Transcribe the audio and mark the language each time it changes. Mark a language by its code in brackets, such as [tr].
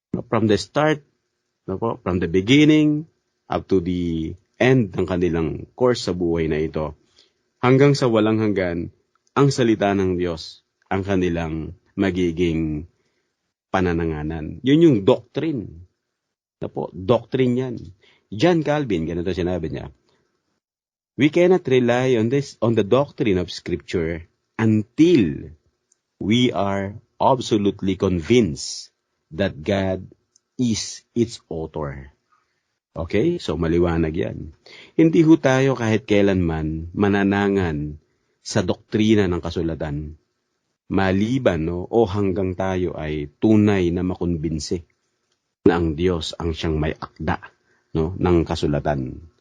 [en] From the start, from the beginning, up to the end [tl] ng kanilang course sa buhay na ito, hanggang sa walang hanggan, ang salita ng Diyos ang kanilang magiging panananganan. Yun yung doctrine. Doctrine yan. [en] John Calvin, [tl] ganito sinabi niya, [en] we cannot rely on the doctrine of Scripture until we are absolutely convinced that God is its author. [tl] Okay? So maliwanag yan. Hindi ho tayo kahit kailanman mananangan sa doktrina ng kasulatan. Maliban o hanggang tayo ay tunay na makumbinsi na ang Diyos ang siyang may akda ng kasulatan.